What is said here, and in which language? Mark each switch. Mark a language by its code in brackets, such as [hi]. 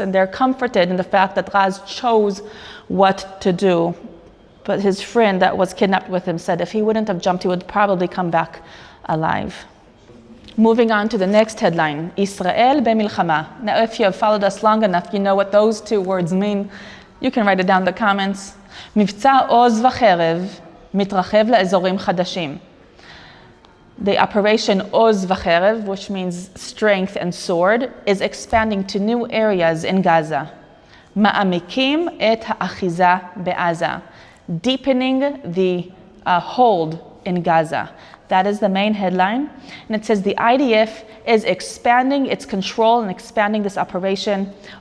[en] And they're comforted in the fact that Raz chose what to do. But his friend that was kidnapped with him said if he wouldn't have jumped, he would probably come back alive. Moving on to the next headline, Israel [he] b'milchama. [en] Now, if you have followed us long enough, you know what those 2 words mean. You can write it down in the comments. [he] מבצע עוז וחרב מתרחב לאזורים חדשים. [en] The operation עוז וחרב, which means strength and sword, is expanding to new areas in Gaza. [he] מעמיקים את האחיזה בעזה. [en] Deepening the hold in Gaza. That is the main headline. And it says the IDF is expanding its control and expanding this operation.